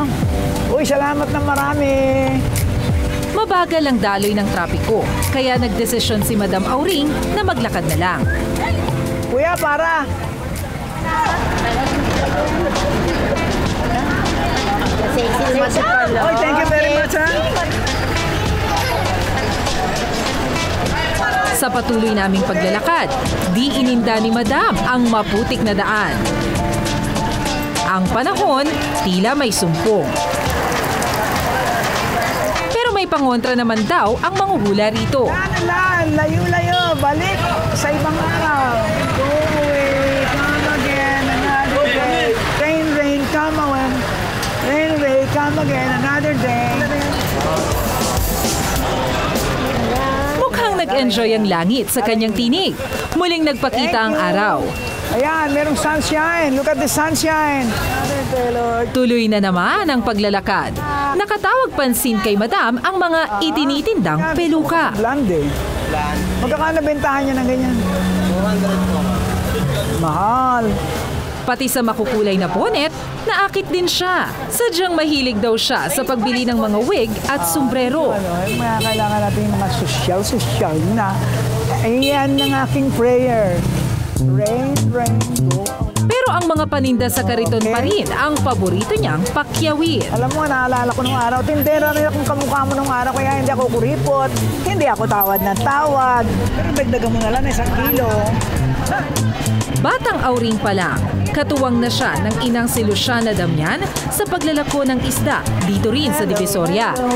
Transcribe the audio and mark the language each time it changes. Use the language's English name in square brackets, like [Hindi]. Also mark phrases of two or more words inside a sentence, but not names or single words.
[Filipino] Uy, salamat na marami. Mabagal ang daloy ng trapiko, kaya nagdesisyon si Madam Auring na maglakad na lang. Kuya, para! Oy, [English] thank you very much, [Filipino] ha? Sa patuloy naming paglalakad, di ininda ni Madam ang maputik na daan. Ang panahon, tila may sumpong. Pero may pangontra naman daw ang manghuhula rito. Layo-layo, balik sa ibang araw. [English] Go away, come again, another day. Rain, rain, come away. Rain, rain, come again, another day. [Filipino] Mukhang nag-enjoy ang langit sa kanyang tinig. Muling nagpakita ang araw. [English] Ayan, merong sunshine. Look at the sunshine. [Filipino] Tuloy na naman ang paglalakad. Nakatawag pansin kay Madam ang mga itinitindang peluka. Blonde eh. Magkakano bentahan niya ng ganyan? 200 Mahal. Pati sa makukulay na bonnet, naakit din siya. Sadyang mahilig daw siya sa pagbili ng mga wig at sombrero. Kailangan natin yung mga social na. Ayan ang aking prayer. [English] Rain, rain, go. [Filipino] Pero ang mga paninda sa kariton pa rin ang paborito niyang pakyawin. Alam mo, naalala ko nung araw, tindera rin akong kamukha mo nung araw, kaya hindi ako kuripot, hindi ako tawad ng tawad. Pero dagdagan mo na lang 1 kilo. Batang Auring pa lang, katuwang na siya ng inang si Luciana Damian sa paglalako ng isda dito rin sa Divisoria.